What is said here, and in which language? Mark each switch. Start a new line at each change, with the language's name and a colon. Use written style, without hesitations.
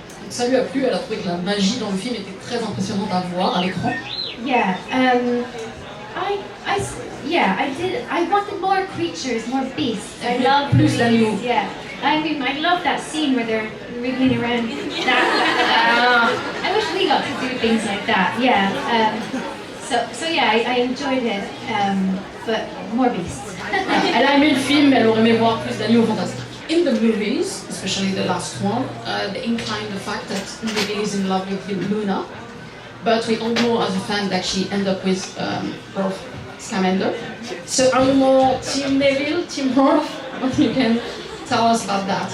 French: Ça lui a plu, elle a trouvé que la magie dans le film était très impressionnante à voir à l'écran.
English: Yeah. I did. I wanted more creatures, more beasts. I love
French: plus d'animaux.
English: Yeah. I mean, I love that scene where they're wriggling around. I wish we got to do things like that. Yeah. So yeah, I enjoyed it. But more beasts.
French: Elle a aimé le film, mais elle aurait aimé voir plus d'animaux fantastiques.
English: In the movies, especially the last one, they incline the fact that Lily is in love with Luna, but we all know as a fan that she ended up with Rolf Scamander. So are you more Team Neville, Team Rolf? What you can tell us about that?